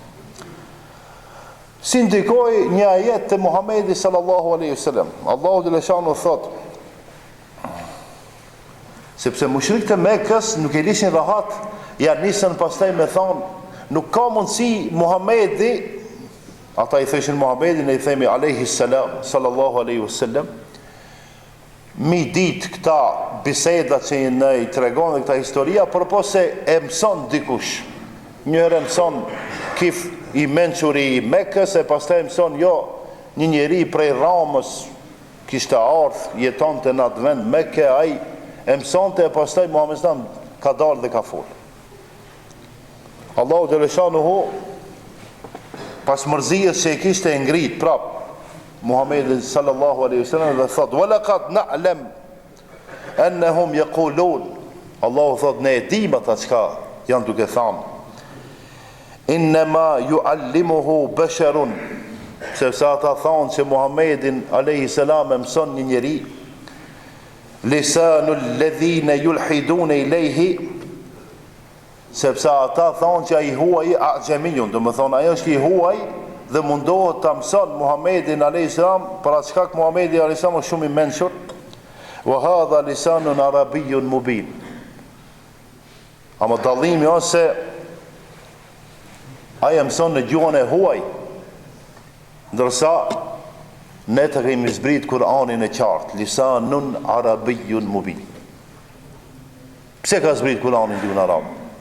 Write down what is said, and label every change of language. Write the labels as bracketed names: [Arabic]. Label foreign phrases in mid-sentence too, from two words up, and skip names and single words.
[Albanian] Si ndikoi një ajet të Muhamedit [Arabic] صلى الله عليه وسلم. [Albanian] Allahu dhe shanu thot, sepse mushrikët e Mekës nuk e lishin rahat, ja nisën pastaj me thonë, nuk ka mundësi Muhamedi, ata i theshin Muhamedit, ne i themi [Arabic] عليه السلام صلى الله عليه وسلم, [Albanian] mi ditë këta biseda që ne i tregon dhe këta historia, përpo se e mëson dikush. Njëherë mëson kif i mençuri i Mekës, e pastaj mëson një njeri prej Ramës, kishte ardhur, jetonte në atë vend Mekë, ai e mësonte, e pastaj Muhamedi sallam ka dalë dhe ka fol. Allahu [Arabic] جل شأنه [Albanian] pas mërzijës që e kishte e ngrit prap Muhamedi [Arabic] صلى الله عليه وسلم [Albanian] dhe thot: [Arabic] "ولقد نعلم أنهم يقولون." [Albanian] Allahu thot, ne e dim ata çka janë duke thënë. [Arabic] إنما يعلمه بشر, [Albanian] sepse ata thonë që Muhammedin [Arabic] عليه السلام [Albanian] e mëson një njeri, [Arabic] لسان الذي يلحدون إليه, [Albanian] sepse ata thonë që ai huaj ajamiyun, do të thonë ajo është i huaj dhe mundohet ta mëson Muhammedin [Arabic] عليه السلام, [Albanian] për atë shkak Muhammedi [Arabic] عليه السلام [Albanian] është shumë i mençur. [Arabic] وهذا لسان عربي مبين. [Albanian] Ama dallimi është se ai mëson në gjuhën e huaj, ndërsa ne të kemi zbrit Kur'anin e qartë, [Arabic] لسان عربي مبين. [Albanian] Pse ka zbrit Kur'anin në gjuhën arabe?